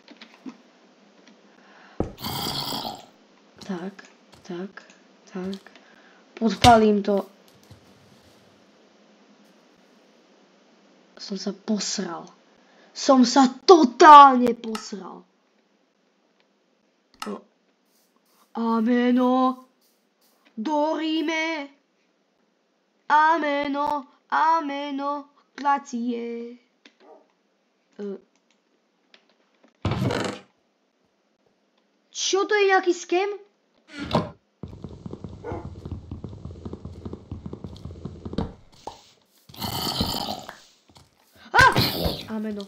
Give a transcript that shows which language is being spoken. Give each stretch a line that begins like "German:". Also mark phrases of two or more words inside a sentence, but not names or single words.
Slovak: Podpalím to. Som sa totálne posral. Ameno. Dorime. Ameno. Glacie. Čo to je, nejaký skem? Ameno.